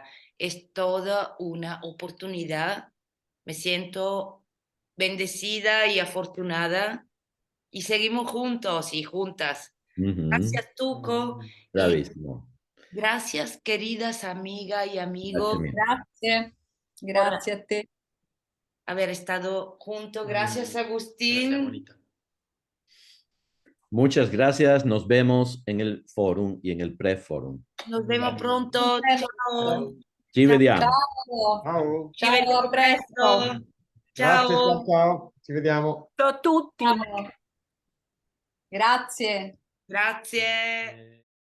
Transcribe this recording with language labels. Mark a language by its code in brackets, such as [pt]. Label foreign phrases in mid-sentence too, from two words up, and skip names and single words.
[es] Es toda una oportunidad. Me siento bendecida y afortunada y seguimos juntos y juntas. Gracias, Tuco. Y Bravísimo. gracias, queridas amigas y amigos, [it] Grazie mille. Grazie. Grazie a te. [es] haber estado juntos. Gracias, Agustín. Gracias, bonita. Muchas gracias. Nos vemos en el fórum y en el pre-fórum. Nos vemos pronto. [it] Ciao. Ci vediamo. Ciao. Ciao. Ci vediamo presto. Grazie, ciao, Ciao. ciao. Ci vediamo. Ciao a tutti. Ciao. Grazie. Grazie.